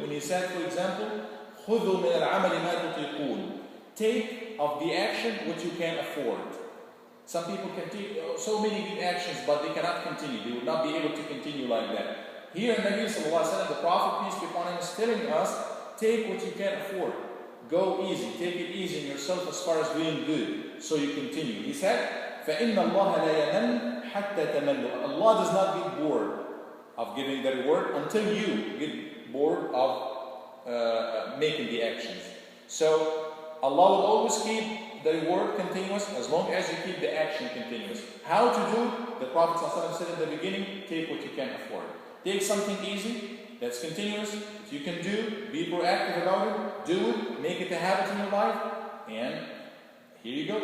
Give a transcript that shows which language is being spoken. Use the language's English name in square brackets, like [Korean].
[English] When He said, for example, [Arabic] خُذُوا مِنَ الْعَمَلِ مَا تُطِيقُونَ, [English] take of the action what you can afford. Some people can take so many good actions, but they cannot continue. They will not be able to continue like that. Here in Nabi Sallallahu Alaihi Wasallam, the Prophet, peace be upon him, is telling us, take what you can afford. Go easy, take it easy on yourself as far as doing good, so you continue. [Arabic] He said, فَإِنَّ اللَّهَ لَا يَمَنْ حَتَّى تَمَنُّ. [English] Allah does not get bored of giving the reward until you get bored of making the actions. So Allah will always keep the reward continuous as long as you keep the action continuous. How to do? The Prophet ﷺ said in the beginning, take what you can afford. Take something easy, that's continuous, that you can do, be proactive about it, do it, make it a habit in your life, and here you go.